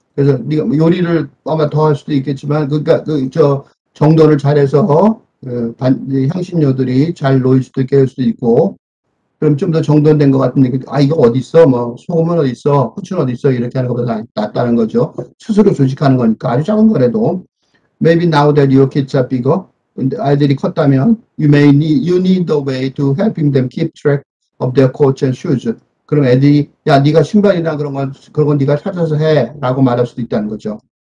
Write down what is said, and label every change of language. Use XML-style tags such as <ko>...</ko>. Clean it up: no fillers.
<ko>그래서 네가 요리를 아마 더 할 수도 있겠지만, 그러니까 저 정도를 잘해서 향신료들이 잘 놓일 수도 있게 할 수도 있고, 그럼 좀 더 정돈된 것 같은데, 아, 이거 어디 있어? 뭐, 소금은 어디 있어? 후추는 어디 있어? 이렇게 하는 것보다 낫다는 거죠. 스스로 조직하는 거니까. 아주 작은 거라도.</ko> <en>Maybe now that your kids are bigger,</en> <ko>근데 아이들이 컸다면,</ko> <en>you need a way to helping them keep track of their coats and shoes.</en> <ko>그럼 애들이, 야, 네가 신발이나 그런 건 네가 찾아서 해. 라고 말할 수도 있다는 거죠.</ko>